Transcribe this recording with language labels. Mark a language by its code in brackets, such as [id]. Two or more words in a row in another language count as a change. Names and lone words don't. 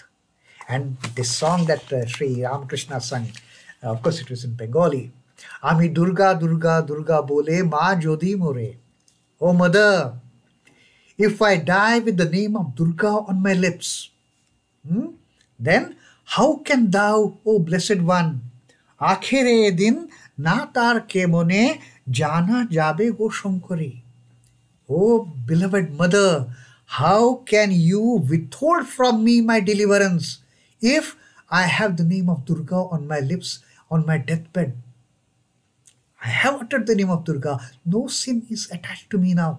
[en] And this song that Sri Ramakrishna sang, of course it was in Bengali. [bn] আমি দুর্গা দুর্গা দুর্গা বলে মা যদি মরি. [en] Oh mother, if I die with the name of Durga on my lips, then how can thou, O blessed one, [bn] আখিরে দিন না তার কে মনে জানা যাবে গো শঙ্করী. [en] Oh beloved mother, how can you withhold from me my deliverance if I have the name of Durga on my lips on my deathbed? I have uttered the name of Durga. No sin is attached to me now.